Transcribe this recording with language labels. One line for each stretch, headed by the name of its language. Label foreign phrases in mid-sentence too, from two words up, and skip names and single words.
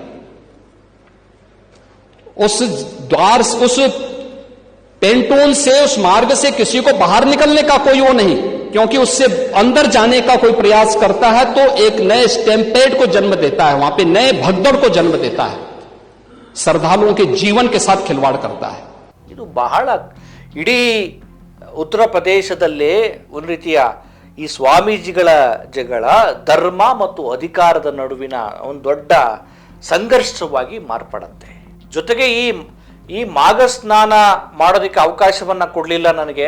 Hindi: उस द्वार, उस पेंटोन से, उस मार्ग से किसी को बाहर निकलने का कोई वो नहीं, क्योंकि उससे अंदर जाने का कोई प्रयास करता है तो एक नए स्टैम्पेड को जन्म देता है, वहां पे नए भगदड़ को जन्म देता है, श्रद्धालुओं के जीवन के साथ खिलवाड़ करता है।
Kannada: ಇದು ಬಹಳ ಇಡೀ ಉತ್ತರ ಪ್ರದೇಶದಲ್ಲೇ ಒಂದು ರೀತಿಯ ಈ ಸ್ವಾಮೀಜಿಗಳ ಜಗಳ ಧರ್ಮ ಮತ್ತು ಅಧಿಕಾರದ ನಡುವಿನ ಒಂದು ದೊಡ್ಡ ಸಂಘರ್ಷವಾಗಿ ಮಾರ್ಪಡುತ್ತೆ. ಜೊತೆಗೆ ಈ ಮಾಘ ಸ್ನಾನ ಮಾಡೋದಕ್ಕೆ ಅವಕಾಶವನ್ನ ಕೊಡಲಿಲ್ಲ ನನಗೆ.